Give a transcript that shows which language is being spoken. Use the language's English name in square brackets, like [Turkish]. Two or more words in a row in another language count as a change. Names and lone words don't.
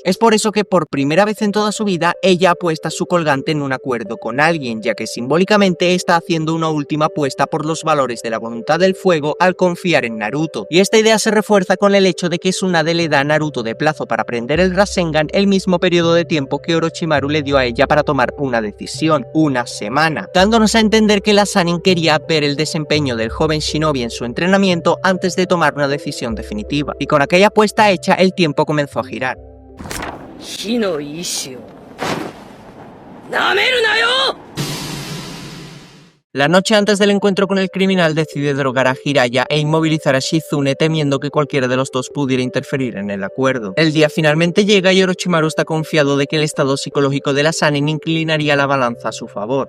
[Spanish] Es por eso que por primera vez en toda su vida ella apuesta su colgante en un acuerdo con alguien, ya que simbólicamente está haciendo una última apuesta por los valores de la voluntad del fuego al confiar en Naruto, y esta idea se refuerza con el hecho de que Tsunade le da a Naruto de plazo para aprender el Rasengan el mismo periodo de tiempo que Orochimaru le dio a ella para tomar una decisión, una semana, dándonos a entender que la Sannin quería ver el desempeño del joven shinobi en su entrenamiento antes de tomar una decisión definitiva, y con aquella apuesta hecha el tiempo comenzó a girar. [Japanese] 火の意志をなめるなよ。 [Spanish] La noche antes del encuentro con el criminal decide drogar a Jiraiya e inmovilizar a Shizune temiendo que cualquiera de los dos pudiera interferir en el acuerdo. El día finalmente llega y Orochimaru está confiado de que el estado psicológico de la Sannin inclinaría la balanza a su favor.